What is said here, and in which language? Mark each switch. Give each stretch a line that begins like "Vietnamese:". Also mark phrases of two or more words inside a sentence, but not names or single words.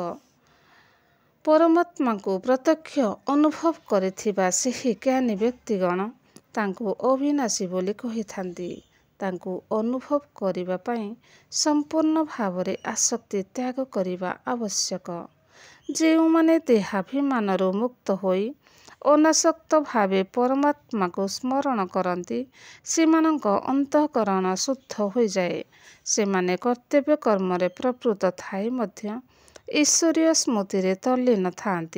Odia: ପରମାତ୍ମାଙ୍କୁ ପ୍ରତ୍ୟକ୍ଷ ଅନୁଭବ କରିଥିବା ସେହି ଜ୍ଞାନୀ ବ୍ୟକ୍ତିଗଣ ତାଙ୍କୁ ଅବିନାଶୀ ବୋଲି କହିଥାନ୍ତି। ତାଙ୍କୁ ଅନୁଭବ କରିବା ପାଇଁ ସମ୍ପୂର୍ଣ୍ଣ ଭାବରେ ଆସକ୍ତି ତ୍ୟାଗ କରିବା ଆବଶ୍ୟକ। ଯେଉଁମାନେ ଦେହାଭିମାନରୁ ମୁକ୍ତ ହୋଇ ଅନାସକ୍ତ ଭାବେ ପରମାତ୍ମାକୁ ସ୍ମରଣ କରନ୍ତି, ସେମାନଙ୍କ ଅନ୍ତଃକରଣ ଶୁଦ୍ଧ ହୋଇଯାଏ। ସେମାନେ କର୍ତ୍ତବ୍ୟ କର୍ମରେ ପ୍ରବୃତ୍ତ ଥାଇ ମଧ୍ୟ ଈଶ୍ୱରୀୟ ସ୍ମୃତିରେ ତଲ୍ଲୀନ ଥାନ୍ତି।